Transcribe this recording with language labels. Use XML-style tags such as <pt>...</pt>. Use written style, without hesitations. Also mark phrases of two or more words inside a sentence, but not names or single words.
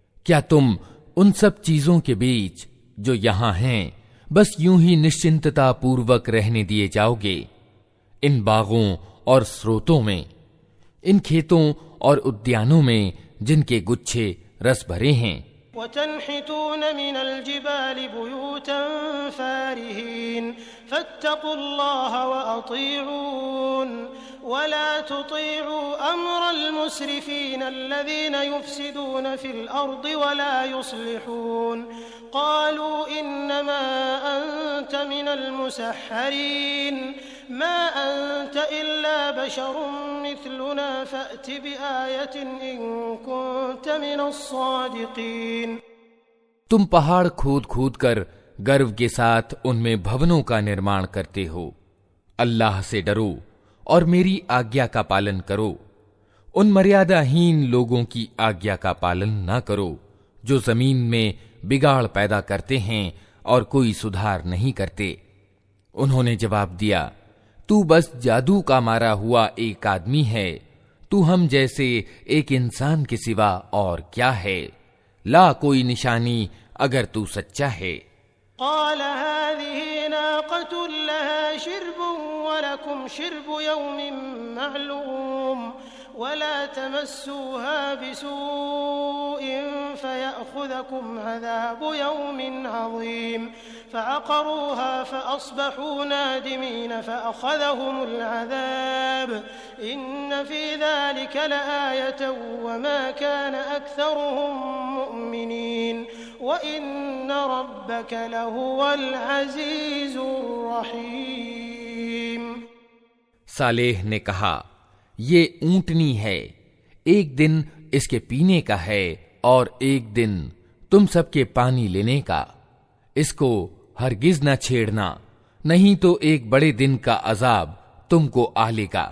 <hi>क्या तुम उन सब चीजों के बीच जो यहां हैं बस यूं ही निश्चिंतता पूर्वक रहने दिए जाओगे? इन बागों और स्रोतों में, इन खेतों और उद्यानों में जिनके गुच्छे रस भरे हैं।</hi> <ar>وتنحتون من الجبال بيوتا فارهين فاتقوا الله وأطيعون ولا تطيعوا أمر المسرفين الذين يفسدون في الأرض ولا يصلحون قالوا إنما أنت من المسحرين ما أنت إلا بشر مثلنا فأت بآية إن كنت من الصادقين.</ar> <hi>तुम पहाड़ खोद खोद कर गर्व के साथ उनमें भवनों का निर्माण करते हो। अल्लाह से डरो और मेरी आज्ञा का पालन करो। उन मर्यादाहीन लोगों की आज्ञा का पालन न करो जो जमीन में बिगाड़ पैदा करते हैं और कोई सुधार नहीं करते। उन्होंने जवाब दिया, तू बस जादू का मारा हुआ एक आदमी है, तू हम जैसे एक इंसान के सिवा और क्या है। ला कोई निशानी अगर तू सच्चा है।</hi> <ar>قال هذه ناقة لها شرب ولكم شرب يوم معلوم ولا تمسوها بسوء فيأخذكم عذاب يوم عظيم فعقروها فأصبحوا نادمين فأخذهم العذاب إن في ذلك لآية وما كان أكثرهم مؤمنين وإن ربك لهو العزيز الرحيم.</ar> <hi>सालेह ने कहा, ये ऊंटनी है, एक दिन इसके पीने का है और एक दिन तुम सबके पानी लेने का। इसको हरगिज न छेड़ना, नहीं तो एक बड़े दिन का अजाब तुमको आ लेगा।</hi>